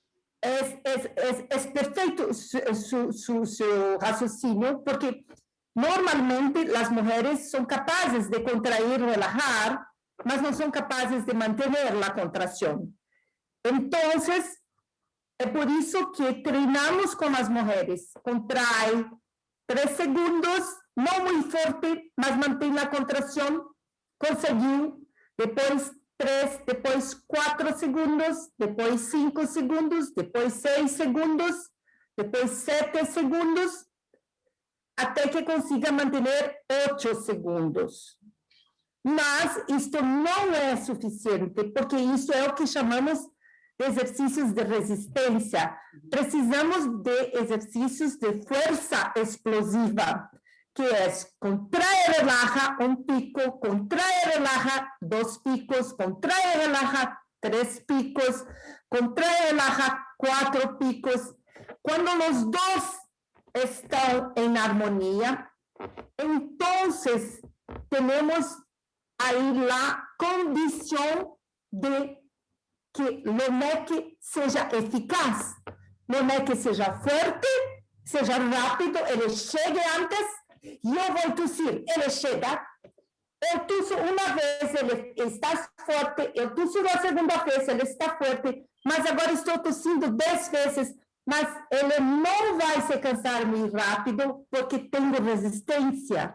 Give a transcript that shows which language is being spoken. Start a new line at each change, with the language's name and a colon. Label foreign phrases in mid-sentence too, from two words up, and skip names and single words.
Spanish: Es perfecto su raciocínio, porque normalmente las mujeres son capaces de contraer, relajar, mas no son capaces de mantener la contracción. Entonces, es por eso que treinamos con las mujeres. Contrae 3 segundos, no muy fuerte,
Portuguese: mas mantém
Spanish: la contracción.
Portuguese: Conseguiu. Depois 3, depois 4 segundos, depois 5 segundos, depois 6 segundos, depois 7 segundos, até que consiga manter 8 segundos. Mas isto não é suficiente, porque isso é o que chamamos de exercícios de resistência. Precisamos de exercícios de força explosiva, que é
Spanish: contrae, relaja, 1 pico, contrae, relaja, 2 picos, contrae, relaja, 3 picos, contrae, relaja, 4 picos.
Portuguese: Quando os dois estão em harmonia, então temos aí a condição de que o MEC seja eficaz, o MEC seja forte, seja rápido, ele chegue antes, e eu vou tossir, ele chega, eu tusso uma vez, ele está forte, eu tusso a segunda vez, ele está forte, mas agora estou tossindo 10 vezes, mas ele não vai se cansar muito rápido, porque tenho resistência.